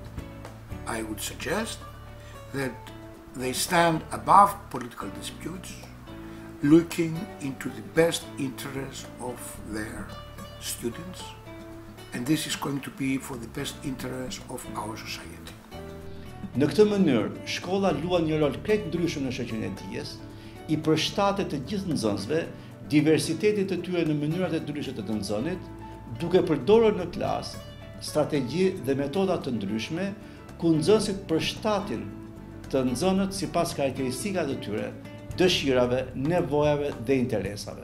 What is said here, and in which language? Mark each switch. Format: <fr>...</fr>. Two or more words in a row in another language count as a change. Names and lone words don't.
<en>I would suggest that they stand above political disputes, looking into the best interest of their students, and this is going to be for the best interest of our society.</en> <sq>Në këtë mënyrë, shkolla luan një rol krejt ndryshëm në shoqërinë e dijes, i përshtatet të gjithë nxënësve, diversitetit të tyre në mënyrat e ndryshme të nxënit, duke përdorur në klasë strategji dhe metoda të ndryshme, ku nxënësit përshtatin të nxënët sipas karakteristikave të tyre, dëshirave, nevojave dhe interesave.</sq>